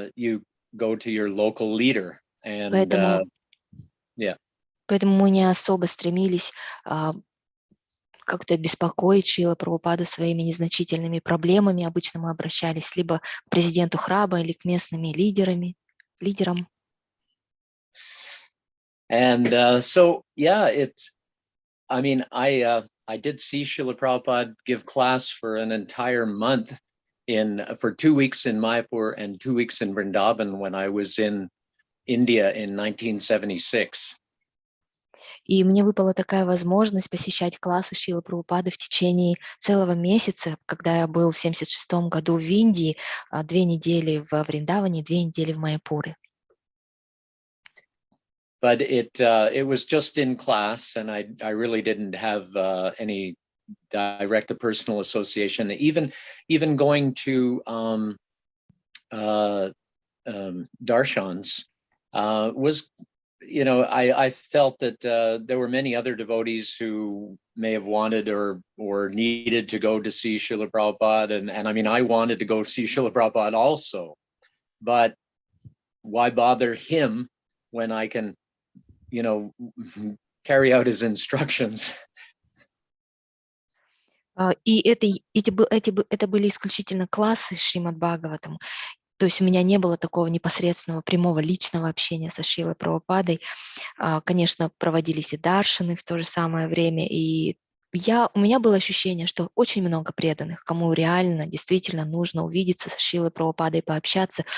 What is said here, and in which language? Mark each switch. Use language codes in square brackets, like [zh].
[en] you go to your local leader. And [ru] Поэтому, [en] yeah. [ru] поэтому мы не особо стремились как-то беспокоить Шрила Прабхупаду своими незначительными проблемами. Обычно мы обращались либо к президенту храма или к местным лидерам. [en] And so, yeah, I mean, I did see Srila Prabhupada give class for an entire month for 2 weeks in Mayapur and 2 weeks in Vrindavan when I was in India in 1976. [ru] И мне выпала такая возможность посещать классы Шрилы Прабхупады в течение целого месяца, когда я был в 1976 году в Индии, 2 недели в Вриндаване, 2 недели в Майяпуре. [en] But it was just in class, and I really didn't have any direct personal association. Even going to darshans was, you know, I felt that there were many other devotees who may have wanted or needed to go to see Srila Prabhupada, and I mean, I wanted to go see Srila Prabhupada also, but why bother him when I can, you know, carry out his instructions? [ru] И это были исключительно классы Шримад Бхагаватам. То есть у меня не было такого непосредственного, прямого, личного общения со Шрилой Прабхупадой. Конечно, проводились и даршаны в то же самое время, и у меня было ощущение, что очень много преданных, кому реально, действительно нужно увидеться со Шрилой Прабхупадой, пообщаться.